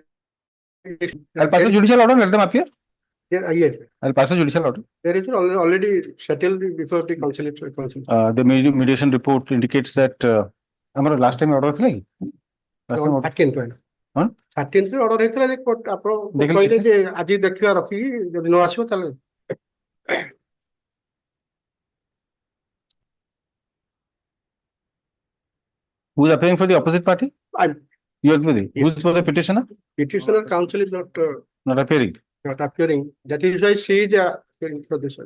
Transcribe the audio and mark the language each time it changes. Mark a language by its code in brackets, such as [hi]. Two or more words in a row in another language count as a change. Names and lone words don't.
[en] I'll pass a judicial order, let them appear. Yes. I'll pass a judicial order. There is already settled before the conciliatory. The mediation report indicates that last time order thila [or] 13th one. 13th ରେ order ହେଇଥିଲା ଯେ ଆପଣ କହିଲେ ଯେ ଆଜି ଦେଖିବା ରଖିକି ଯଦି ନ ଆସିବ ତାହେଲେ [en] Who is appearing for the opposite party? You are who's for the petitioner? Petitioner counsel is not appearing. Not appearing. That is why she is appearing for this.